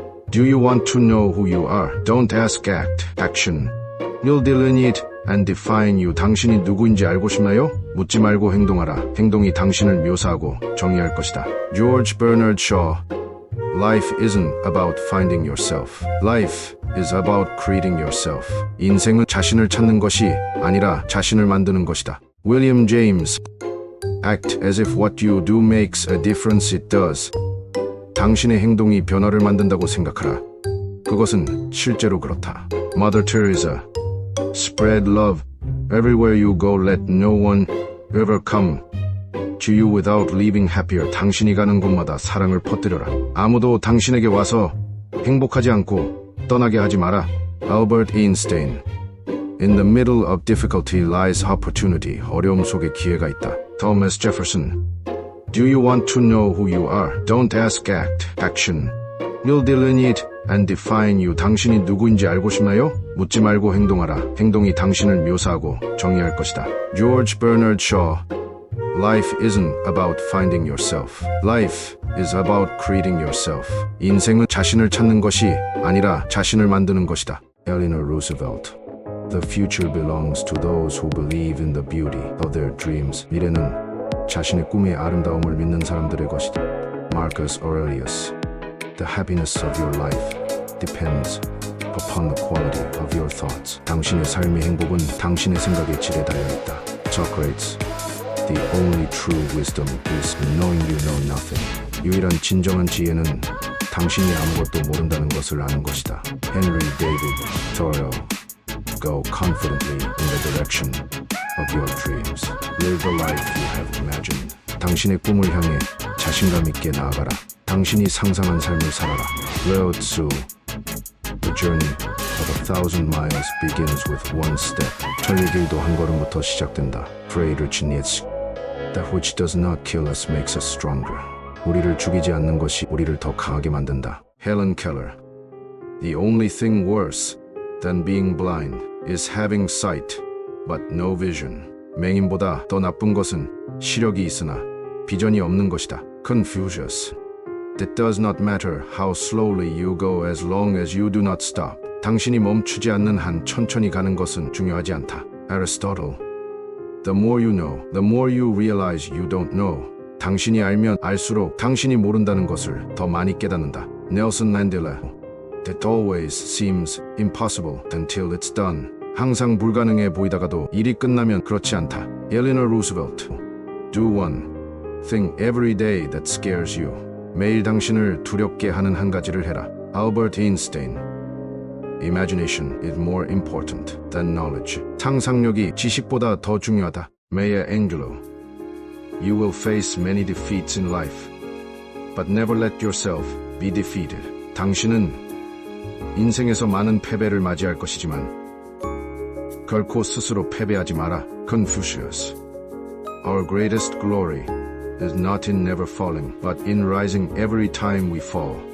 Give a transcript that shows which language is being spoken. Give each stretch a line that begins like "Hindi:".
English: Do you want to know who you are? Don't ask, act. Action. You'll delineate and define you.
Korean: 당신이 누구인지 알고 싶나요? 묻지 말고 행동하라. 행동이 당신을 묘사하고 정의할 것이다.
English: George Bernard Shaw. Life isn't about finding yourself. Life is about creating yourself.
Korean: 인생은 자신을 찾는 것이 아니라 자신을 만드는 것이다.
English: William James. Act as if what you do makes a difference. It does.
Korean: 당신의 행동이 변화를 만든다고 생각하라. 그것은 실제로 그렇다.
English: Mother Teresa. Spread love everywhere you go. Let no one ever come to you without leaving happier.
Korean: 당신이 가는 곳마다 사랑을 퍼뜨려라. 아무도 당신에게 와서 행복하지 않고 떠나게 하지 마라.
English: Albert Einstein. In the middle of difficulty lies opportunity.
Korean: 어려움 속에 기회가 있다.
English: Thomas Jefferson. Do you want to know who you are? Don't ask, act. Action. You'll delineate and define you.
Korean: 당신이 누구인지 알고 싶나요? 묻지 말고 행동하라. 행동이 당신을 묘사하고 정의할 것이다.
English: George Bernard Shaw. Life isn't about finding yourself. Life is about creating yourself.
Korean: 인생은 자신을 찾는 것이 아니라 자신을 만드는 것이다. Eleanor Roosevelt.
English: The future belongs to those who believe in the beauty of their dreams.
Korean: 미래는 자신의 꿈의 아름다움을 믿는 사람들의 것이다.
English: Marcus Aurelius. The happiness of your life depends upon the quality of your thoughts.
Korean: 당신의 삶의 행복은 당신의 생각의 질에 달려있다.
English: Socrates. The only true wisdom is knowing you know nothing.
Korean: 유일한 진정한 지혜는 당신이 아무것도 모른다는 것을 아는 것이다.
English: Henry David Thoreau. Go confidently in the direction of your dreams. Live the life you have imagined.
Korean: 당신의 꿈을 향해 자신감 있게 나아가라. 당신이 상상한 삶을 살아라.
English: Lao Tzu. The journey of 1,000 miles begins with one step.
Korean: 천리 길도 한 걸음부터 시작된다.
English: Friedrich Nietzsche. That which does not kill us makes us stronger.
Korean: 우리를 죽이지 않는 것이 우리를 더 강하게 만든다.
English: Helen Keller. The only thing worse than being blind is having sight but no vision.
Korean: 맹인보다 더 나쁜 것은 시력이 있으나 비전이 없는 것이다.
English: Confucius. It does not matter how slowly you go as long as you do not stop.
Korean: 당신이 멈추지 않는 한 천천히 가는 것은 중요하지 않다.
English: Aristotle. The more you know, the more you realize you don't know.
Korean: 당신이 알면 알수록 당신이 모른다는 것을 더 많이 깨닫는다.
English: Nelson Mandela. It always seems impossible until it's done.
Korean: 항상 불가능해 보이다가도 일이 끝나면 그렇지 않다.
English: Eleanor Roosevelt. Do one thing every day that scares you.
Korean: 매일 당신을 두렵게 하는 한 가지를 해라.
English: Albert Einstein. Imagination is more important than knowledge.
Korean: 상상력이 지식보다 더 중요하다.
English: Maya Angelou. You will face many defeats in life, but never let yourself be defeated.
Korean: 당신은 인생에서 많은 패배를 맞이할 것이지만 결코 스스로 패배하지 마라.
English: Confucius. Our greatest glory is not in never falling, but in rising every time we fall.